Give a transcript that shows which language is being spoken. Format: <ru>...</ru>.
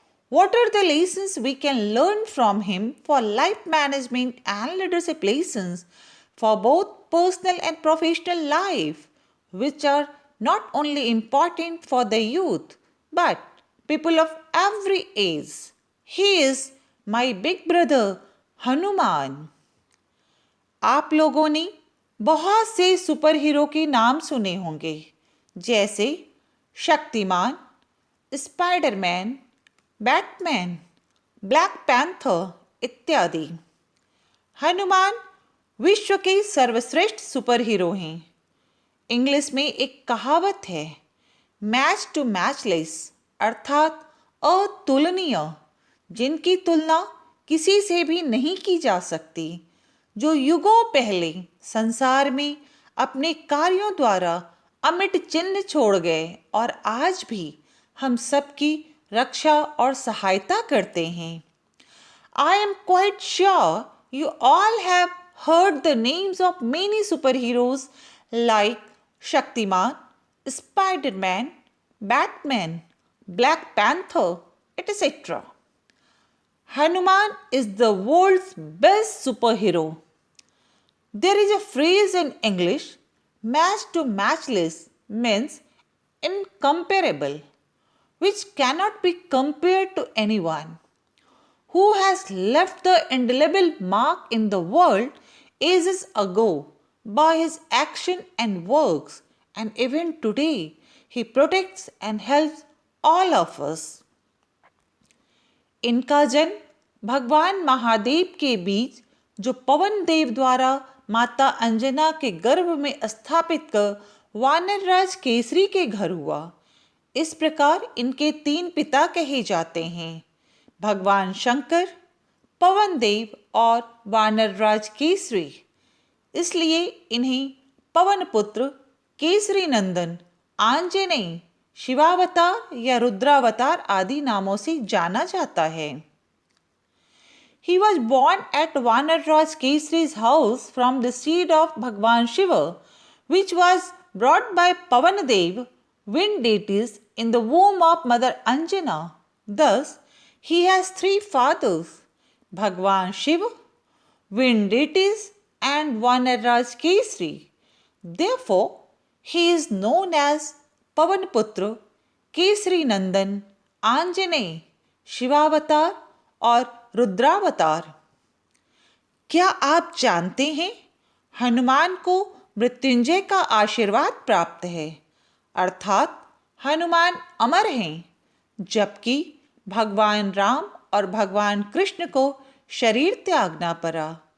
<en>What are the lessons we can learn from him for life management and leadership lessons for both personal and professional life, which are not only important for the youth but people of every age? He is my big brother Hanuman.</en> <hi>आप लोगों ने बहुत से super hero के नाम सुने होंगे, जैसे Shaktimaan, Spiderman, Batman, black panther इत्यादि। हनुमान विश्व के सर्वश्रेष्ठ सुपर हीरो हैं। इंग्लिश में एक कहावत है, मैच टू मैचलेस, अर्थात अतुलनीय, जिनकी तुलना किसी से भी नहीं की जा सकती, जो युगों पहले संसार में अपने कार्यों द्वारा अमिट चिन्ह छोड़ गए और आज भी हम सबकी रक्षा और सहायता करते हैं।</hi> <en>I am quite sure you all have heard the names of many superheroes like Shaktiman, Spider-Man, Batman, Black Panther, etc. Hanuman is the world's best superhero. There is a phrase in English, match to matchless means incomparable, which cannot be compared to anyone. who has left the indelible mark in the world ages ago by his action and works, and even today he protects and helps all of us.</en> <hi>इनका जन्म भगवान महादेव के बीच जो पवन देव द्वारा माता अंजना के गर्भ में स्थापित कर वानरराज केसरी के घर हुआ। इस प्रकार इनके 3 पिता कहे जाते हैं, भगवान शंकर, पवन देव और वानरराज केसरी। इसलिए इन्हें पवन पुत्र, केसरी नंदन, आंजनेय, शिवावतार या रुद्रावतार आदि नामों से जाना जाता है।</hi> <en>He was born at Vanarraj Kesari's house from the seed of Bhagwan Shiva, which was brought by Pavanadev, wind deities, in the womb of Mother Anjana. Thus, he has 3 fathers, Bhagwan Shiva, wind deities, and Vanarraj Kesari. Therefore, he is known as Pavanputra, Kesari Nandan, Anjaneya,</en> <hi>शिवावतार और रुद्रावतार। क्या आप जानते हैं हनुमान को मृत्युंजय का आशीर्वाद प्राप्त है, अर्थात हनुमान अमर हैं, जबकि भगवान राम और भगवान कृष्ण को शरीर त्यागना पड़ा।</hi>